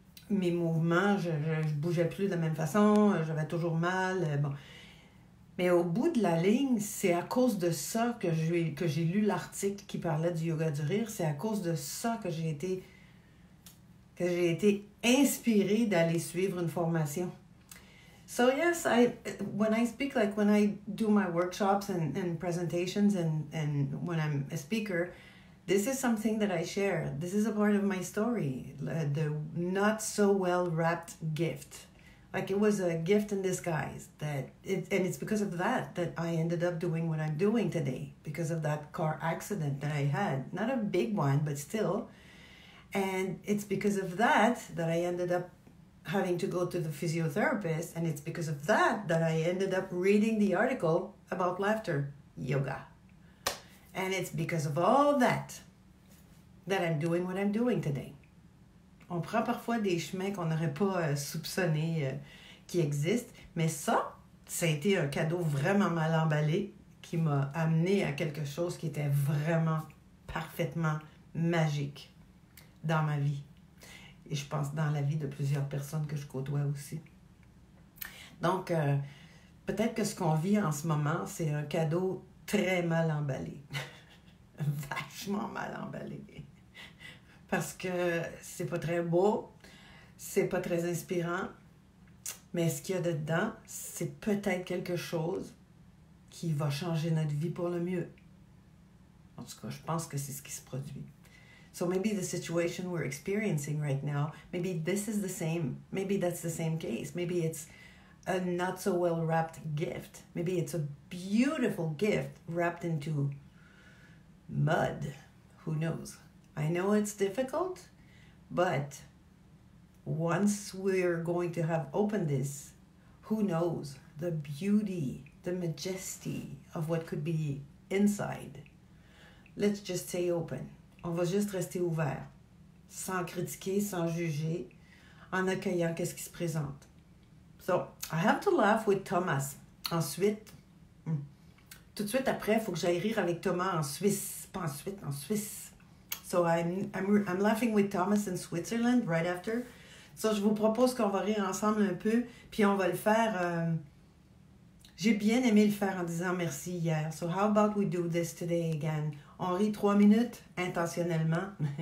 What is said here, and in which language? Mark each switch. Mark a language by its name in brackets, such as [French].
[French] Mes mouvements, je bougeais plus de la même façon, j'avais toujours mal. Bon. Mais au bout de la ligne, c'est à cause de ça que j'ai lu l'article qui parlait du yoga du rire. C'est à cause de ça que j'ai été inspirée d'aller suivre une formation. [English] So yes, when I speak, like when I do my workshops and presentations and when I'm a speaker, this is something that I share. This is a part of my story, the not so well wrapped gift. Like it was a gift in disguise and it's because of that I ended up doing what I'm doing today, because of that car accident that I had. Not a big one, but still. And it's because of that I ended up having to go to the physiotherapist, and it's because of that I ended up reading the article about laughter yoga. And it's because of all that I'm doing what I'm doing today. [French] On prend parfois des chemins qu'on n'aurait pas soupçonnés qui existent, mais ça a été un cadeau vraiment mal emballé qui m'a amené à quelque chose qui était vraiment parfaitement magique dans ma vie. Et je pense dans la vie de plusieurs personnes que je côtoie aussi. Donc, peut-être que ce qu'on vit en ce moment, c'est un cadeau très mal emballé. Vachement mal emballé. Parce que c'est pas très beau, c'est pas très inspirant, mais ce qu'il y a dedans, c'est peut-être quelque chose qui va changer notre vie pour le mieux. En tout cas, je pense que c'est ce qui se produit. [English] So maybe the situation we're experiencing right now, maybe this is the same. Maybe that's the same case. Maybe it's a not so well wrapped gift. Maybe it's a beautiful gift wrapped into mud. Who knows? I know it's difficult, but once we're going to have opened this, who knows the beauty, the majesty of what could be inside. Let's just stay open. [French] On va juste rester ouvert, sans critiquer, sans juger, en accueillant qu'est-ce qui se présente. [English] So, I have to laugh with Thomas. [French] Ensuite, tout de suite après, il faut que j'aille rire avec Thomas en Suisse. Pas ensuite, en Suisse. [English] So, I'm laughing with Thomas in Switzerland right after. [French] So, je vous propose qu'on va rire ensemble un peu, puis on va le faire... J'ai bien aimé le faire en disant merci hier. [English] So, how about we do this today again? [French] On rit 3 minutes, intentionnellement.